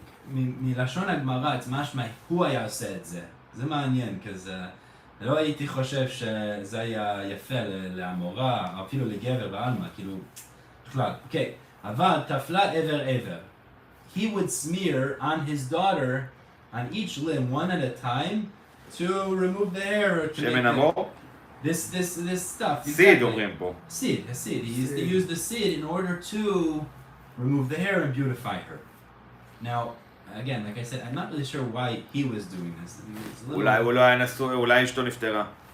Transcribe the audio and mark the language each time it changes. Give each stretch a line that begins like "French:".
Hebrew: מלשון הגמרא, it's משמע, הוא היה עושה את זה. זה מעניין,
English: because
Hebrew: לא הייתי חושב שזה היה יפה לאמורה, אפילו לגבר בעלמא, כאילו, בכלל. אוקיי, אבל תפלה עבר.
English: He would smear on his daughter, on each limb, one at a time, to remove the hair. Or to
Hebrew: שמן עמוק?
English: This stuff.
Hebrew: Seed אומרים פה.
English: Seed. He used the seed in order to remove the hair and beautify her. Now, again, like I said, I'm not really sure why he was doing this.
Hebrew: אולי הוא לא היה נשוי, אולי אשתו נפטרה.